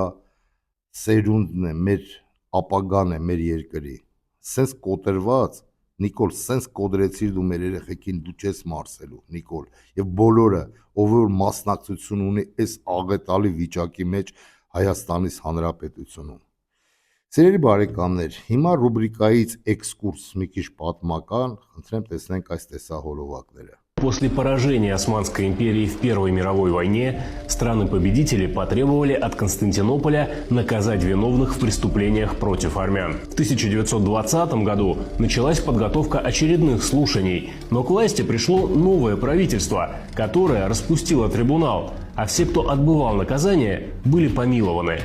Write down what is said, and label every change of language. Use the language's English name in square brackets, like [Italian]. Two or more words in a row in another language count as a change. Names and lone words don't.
[Armenian] սերունդն է, մեր ապագան է մեր երկրի։ Սենց կոտրված, Նիկոլ, սենց կոդրեցիր դու մեր երեխեքին, դու չես մարսելու, Նիկոլ, եւ բոլորը, ով որ մասնակցություն ունի այս աղետալի վիճակի մեջ Հայաստանից Հանրապետությունում։ Սիրելի բարեկամներ, հիմա ռուբրիկայից էքսկուրս մի քիչ պատմական, խնդրեմ տեսնենք այս տեսահոլովակները։ [Russian] После поражения Османской империи в Первой мировой войне страны-победители потребовали от Константинополя наказать виновных в преступлениях против армян. В 1920 году началась подготовка очередных слушаний, но к власти пришло новое правительство, которое распустило трибунал, а все, кто отбывал наказание, были помилованы.